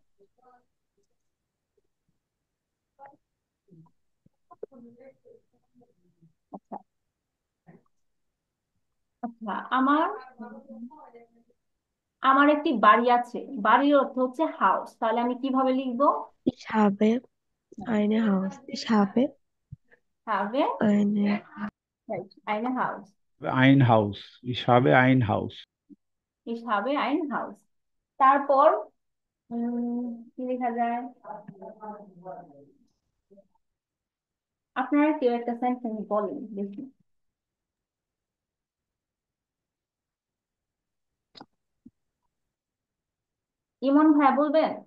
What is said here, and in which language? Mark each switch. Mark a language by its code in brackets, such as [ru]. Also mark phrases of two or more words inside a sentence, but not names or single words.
[bn] আচ্ছা আচ্ছা, আমার একটি বাড়ি আছে, বাড়ির অর্থ হচ্ছে হাউস, তাহলে আমি কিভাবে লিখবো? [de] Ich habe eine Haus. Ich habe [bn] হবে, [de] eine. eine Haus. Ein Haus. Ich habe ein Haus. Ich habe ein Haus. [bn] তারপর কি লেখা যায়? আপনারা কেউ একটা সেন্টেন্স বলেন দেখি। ইমন ভাইয়া বলবেন?